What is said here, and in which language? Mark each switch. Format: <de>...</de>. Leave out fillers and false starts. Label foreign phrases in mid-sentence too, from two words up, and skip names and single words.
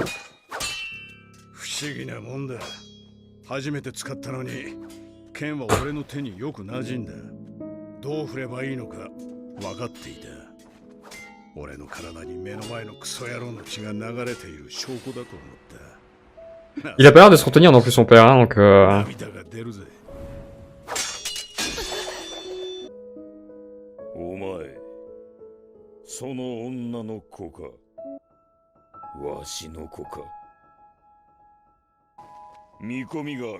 <ja>不思議なもんだ。初めて使ったのに剣は俺の手によく馴染んだ。どう振ればいいのか分かっていた。俺の体に目の前のクソ野郎の血が流れている証拠だと思った。</ja> <fr>Il a pas l'air de se retenir non plus son père, hein, donc</fr> <ja>涙が出るぜ。お前、その女の子か。わしの子か。見込みがある。</ja>